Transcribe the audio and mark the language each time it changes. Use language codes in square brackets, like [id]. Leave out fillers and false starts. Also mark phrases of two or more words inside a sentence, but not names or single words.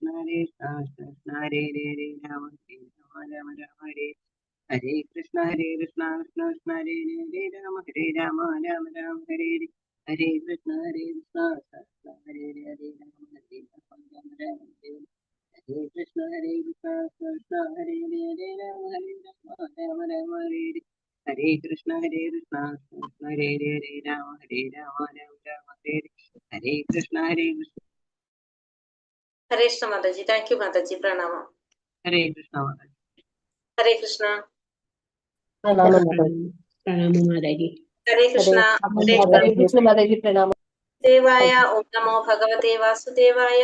[sa] കൃഷ്ണ കൃഷ്ണ ഹരേ ഹരേ ഹരേ രാമ രാമ രാമ ഹരേ ഹരേ കൃഷ്ണ കൃഷ്ണ കൃഷ്ണ ഹരേ ഹരേ രാമ രാമ രാമ ഹരേ ഹരേ ഹരേ കൃഷ്ണ കൃഷ്ണ കൃഷ്ണ ഹരേ ഹരേ ഹരേ രാമ രാമ രാമ ഹരേ ഹരേ കൃഷ്ണ കൃഷ്ണ കൃഷ്ണ ഹരേ ഹരേ ഹരേ രാമ രാമ രാമ ഹരേ ഹരേ ഹരേ കൃഷ്ണ കൃഷ്ണ കൃഷ്ണ ഹരേ ഹരേ ഹരേ രാമ രാമ ഹരേ ഹരേ ഹരേ കൃഷ്ണ കൃഷ്ണ [ml] ഹരേ കൃഷ്ണ മാതാജി. [en] thank you [ml] മാതാജി. പ്രണാമം. ഹരേ കൃഷ്ണ മാതാജി. ഹരേ കൃഷ്ണ. പ്രണാമം മാതാജി. ഹരേ കൃഷ്ണ. ഹരേ കൃഷ്ണ മാതാജി. പ്രണാമം. [sa] ദേവായ ഓം നമോ ഭഗവതേ വാസുദേവായ.